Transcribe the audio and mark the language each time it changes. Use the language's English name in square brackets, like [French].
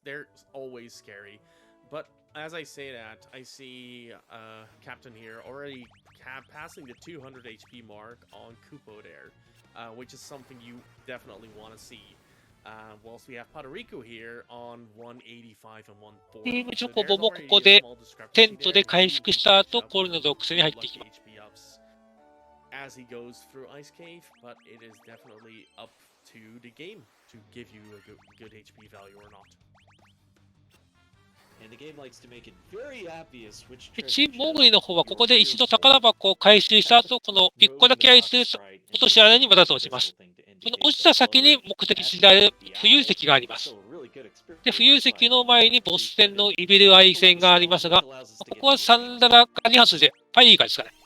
[English] They're always scary. But as I say that, I see Captain here already passing the 200 HP mark on Kupo there, which is something you definitely want to see. Whilst we have Puerto Rico here on 185 and 140. [Japanese] チームチョコボもここでテントで回復した後、氷の洞窟に入っていきます。 [English] As he goes through Ice Cave, but it is definitely up to the game to give you a good HP value or not. And the game likes to make it very obvious which [Japanese] チームモーグリの方はここで一度宝箱を回収した後、この1個だけあいつ落とし穴にわざと落ちます。その落ちた先に目的地である浮遊石があります。で、浮遊石の前にボス戦のイビルアイ戦がありますが、ここはサンダラが2発で、パイガですかね。